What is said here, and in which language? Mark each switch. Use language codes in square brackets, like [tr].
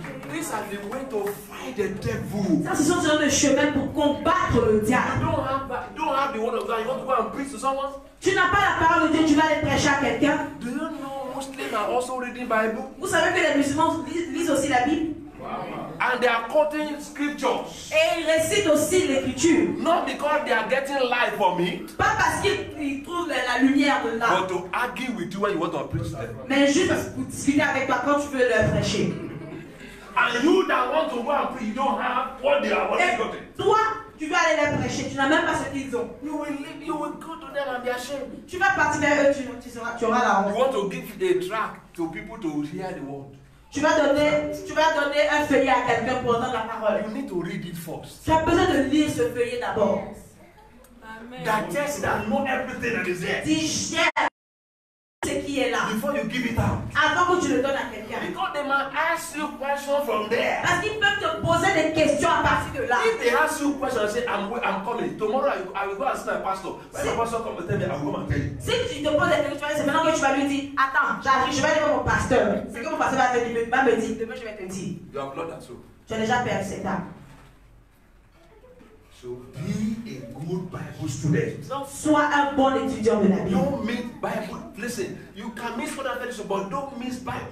[en] These are the way to fight the devil. [fr] Ça, ce sont des chemins pour combattre le diable. [en] You don't have the word of God. You want to go and preach to someone? [fr] Tu n'as pas la parole de Dieu, tu vas aller prêcher à quelqu'un. [en] Do you know Muslims are also reading Bible? [fr] Vous savez que les musulmans lisent aussi la Bible? [en] And they are quoting scriptures. [fr] Et ils récitent aussi l'écriture. [en] Not because they are getting light from it. [fr] Pas parce qu'ils trouvent la lumière de là. [en] But to argue with you when you want to preach to them. [fr] Mais juste pour discuter avec toi quand tu veux leur prêcher. [en] And you that want to go and preach, you don't have what they are already [fr] Et [en] gotten. [fr] toi, tu vas aller leur prêcher, tu n'as même pas ce qu'ils ont. [en] You will go to them and be ashamed. [fr] Tu vas partir vers eux, tu auras la [en] You [fr] honte. [en] want to give a tract to people to hear the word. [fr] Tu vas donner un feuillet à quelqu'un pour entendre la parole. [en] You need to read it first. [fr] Tu as besoin de lire ce feuillet d'abord. [en] Digest that, know everything that is there. [fr] Digère ce qui est là. [en] Before you give it out. [fr] Avant que tu le donnes à quelqu'un. [en] Because they might ask you questions from there. [fr] Parce qu'ils peuvent te poser des questions à partir de là. [en] If they ask you questions and say, I'm coming. Tomorrow I will go and see my pastor. When my pastor comes and tell me, I will come and tell you. [fr] Si tu te poses des questions, c'est maintenant que tu vas lui dire, attends, j'arrive, je vais aller voir mon pasteur. C'est que mon pasteur va me dire, demain je vais te dire. [en] You have blood that soul. [fr] Tu as déjà perdu cette âme. [en] So be a good Bible student. [fr] Donc sois un bon étudiant de la Bible. [en] Don't miss Bible. Listen, you can miss other fellowship, but don't miss Bible